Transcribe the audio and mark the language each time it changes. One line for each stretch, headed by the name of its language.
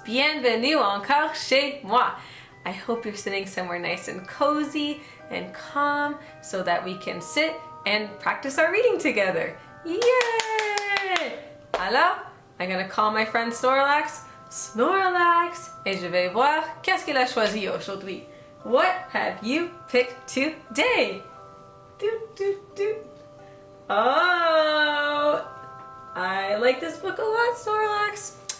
French: Bienvenue encore chez moi.
English: I hope you're sitting somewhere nice and cozy and calm so that we can sit and practice our reading together. Yay!
French: Alors,
English: I'm gonna call my friend
French: Snorlax, Snorlax, et je vais voir qu'est-ce qu'il a choisi aujourd'hui.
English: What have you picked today? Doot, doot, doot. Oh, I like this book a lot, Snorlax.